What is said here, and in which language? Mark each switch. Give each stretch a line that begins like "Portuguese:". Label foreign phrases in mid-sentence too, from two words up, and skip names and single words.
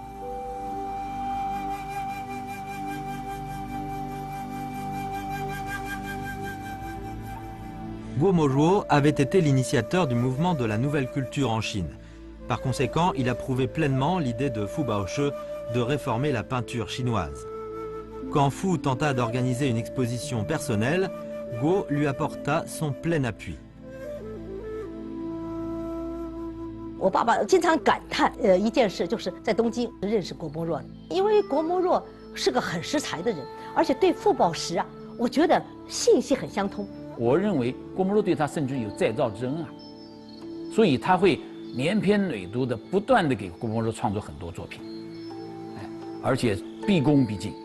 French: Go Mojuo avait été l'initiateur du mouvement de la nouvelle culture en Chine. Par conséquent, il approuvait pleinement l'idée de Fubaoshe de réformer la peinture chinoise. Quand Fu tenta d'organiser une exposition personnelle, Go lui apporta son plein appui.
Chinese: 我爸爸经常感叹一件事，就是在东京认识郭沫若，因为郭沫若是个很识才的人，而且对傅抱石啊，我觉得信息很相通。我认为郭沫若对他甚至有再造之恩啊，所以他会连篇累牍的不断的给郭沫若创作很多作品，而且毕恭毕敬。